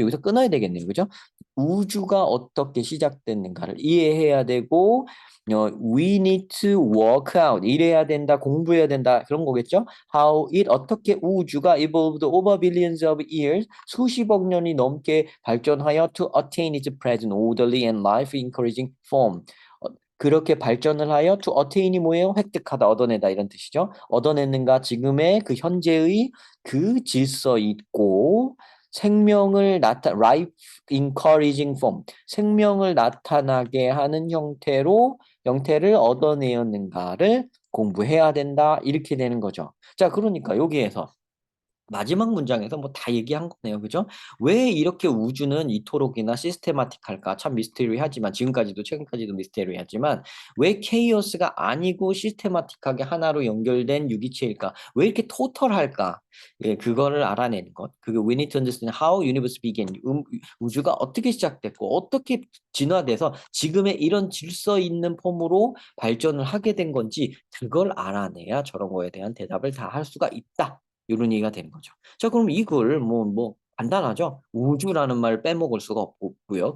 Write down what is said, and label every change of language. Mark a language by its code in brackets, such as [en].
[ko] 여기서 끊어야 되겠네요. 그죠? 우주가 어떻게 시작됐는가를 이해해야 되고 [en] we need to work out [ko] 이래야 된다, 공부해야 된다 그런 거겠죠? [en] How it [ko] 어떻게 우주가 [en] evolved over billions of years [ko] 수십억 년이 넘게 발전하여 [en] to attain its present orderly and life encouraging form [ko] 그렇게 발전을 하여 [en] to attain이 [ko] 뭐예요? 획득하다, 얻어내다 이런 뜻이죠. 얻어냈는가 지금의 그 현재의 그 질서 있고 생명을 [en] life encouraging form, [ko] 생명을 나타나게 하는 형태를 얻어내었는가를 공부해야 된다 이렇게 되는 거죠. 자, 그러니까 여기에서 마지막 문장에서 뭐 다 얘기한 거네요. 그죠? 왜 이렇게 우주는 이토록이나 시스테마틱할까? 참 미스테리하지만 지금까지도 최근까지도 미스테리하지만 왜 케이오스가 아니고 시스테마틱하게 하나로 연결된 유기체일까? 왜 이렇게 토털할까? 예, 그거를 알아내는 것. [en] 그게 we need to understand how universe began. [ko] 우주가 어떻게 시작됐고 어떻게 진화돼서 지금의 이런 질서 있는 폼으로 발전을 하게 된 건지 그걸 알아내야 저런 거에 대한 대답을 다 할 수가 있다. 이런 얘기가 되는 거죠. 자, 그럼 이걸 뭐 간단하죠? 우주라는 말 빼먹을 수가 없고요.